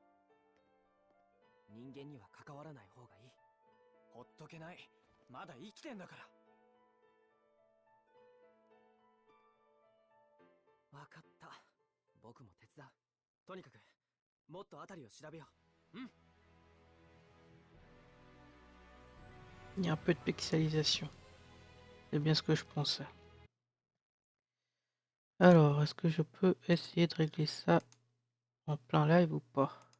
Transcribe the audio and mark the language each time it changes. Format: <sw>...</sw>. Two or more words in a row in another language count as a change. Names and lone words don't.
<ja>人間には関わらない方がいい。ほっとけない。まだ生きてんだから。わかった。僕も手伝う。とにかく、もっと辺りを調べよう。うん。</ja> <fr>Il y a un peu de pixelisation. C'est bien ce que je pensais. Alors, est-ce que je peux essayer de régler ça en plein live ou pas?</fr>